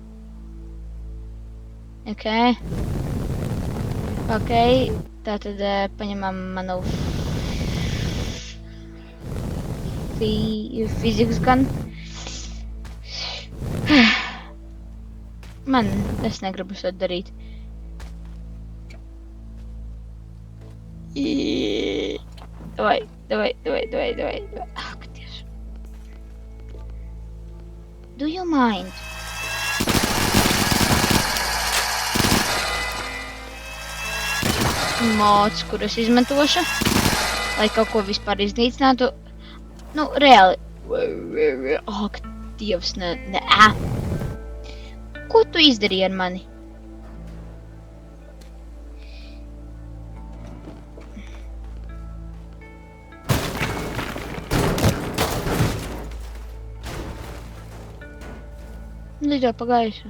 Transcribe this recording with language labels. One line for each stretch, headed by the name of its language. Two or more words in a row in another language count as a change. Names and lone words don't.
Latvian: Ok, tātad paņemam manu
English: physics gun.
Latvian: Es negribu to darīt.
Russian: Давай. Ах,
Latvian: Dievs.
English: Do you mind?
Latvian: Mods, kurus izmantošu, lai kaut ko vispār iznīcinātu. Nu, reāli. Ak, Dievs, ne. Ko tu izdarīji ar mani? Lido pa gaisu.